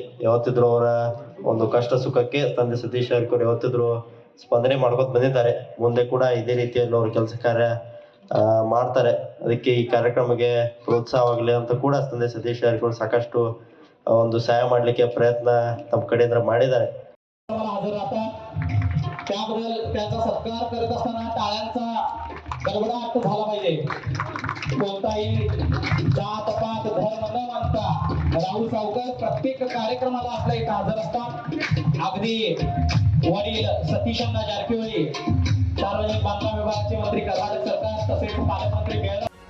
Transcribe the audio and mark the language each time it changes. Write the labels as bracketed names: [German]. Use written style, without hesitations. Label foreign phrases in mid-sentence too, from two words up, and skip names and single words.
[Kannada] ಯಾವತ್ತಿದ್ರು ಅವರ ಒಂದು ಕಷ್ಟ ಸುಖಕ್ಕೆ ತಂದೆ ಸತೀಶ್ ಜಾರಕಿಹೊಳಿ ಯಾವತ್ತಿದ್ರು ಸ್ಪಂದನೆ ಮಾಡ್ಕೋತ ಬಂದಿದ್ದಾರೆ. ಮುಂದೆ ಕೂಡ ಇದೇ ರೀತಿಯಲ್ಲಿ ಅವರು ಕೆಲಸ ಕಾರ್ಯ ಮಾಡ್ತಾರೆ. ಅದಕ್ಕೆ ಈ ಕಾರ್ಯಕ್ರಮಕ್ಕೆ ಪ್ರೋತ್ಸಾಹವಾಗಲಿ ಅಂತ ಕೂಡ ತಂದೆ सतीश ಜಾರಕಿಹೊಳಿ ಸಾಕಷ್ಟು ಒಂದು ಸಹಾಯ ಮಾಡಲಿಕ್ಕೆ ಪ್ರಯತ್ನ ತಮ್ಮ ಕಡೆಯಿಂದ ಮಾಡಿದ್ದಾರೆ. [Marathi] त्याबद्दल त्यांचा सत्कार करत असताना टाळ्यांचा गडगडाट झाला पाहिजे. कोणताही जात पात धर्म न मानता राहुल सावकर प्रत्येक कार्यक्रमाला आपल्या इथं हजर असतात. अगदी वडील सतीश अण्णा जारकिहोळी, सार्वजनिक बांधकाम विभागाचे मंत्री, कर्नाटक सरकार, तसेच पालकमंत्री